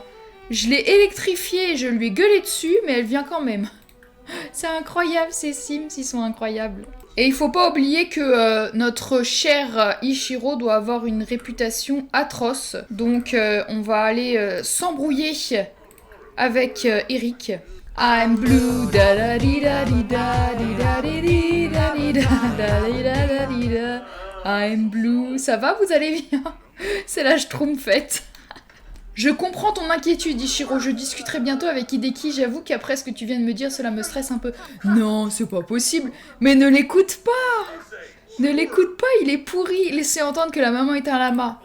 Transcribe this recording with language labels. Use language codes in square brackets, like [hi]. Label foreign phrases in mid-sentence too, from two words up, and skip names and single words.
[fr] Je l'ai électrifiée, je lui ai gueulé dessus, mais elle vient quand même. C'est incroyable, ces Sims, ils sont incroyables. Et il faut pas oublier que notre cher Ichiro doit avoir une réputation atroce. Donc on va aller s'embrouiller avec Eric. [en] I'm blue, da da di da di da di da di di da di da di da di da. I'm blue. [fr] Ça va, vous allez bien? C'est la schtroumpfette. Je comprends ton inquiétude, Ichiro. Je discuterai bientôt avec Hideki. J'avoue qu'après ce que tu viens de me dire, cela me stresse un peu. Non, c'est pas possible. Mais ne l'écoute pas. Ne l'écoute pas, il est pourri. Laissez entendre que la maman est un lama.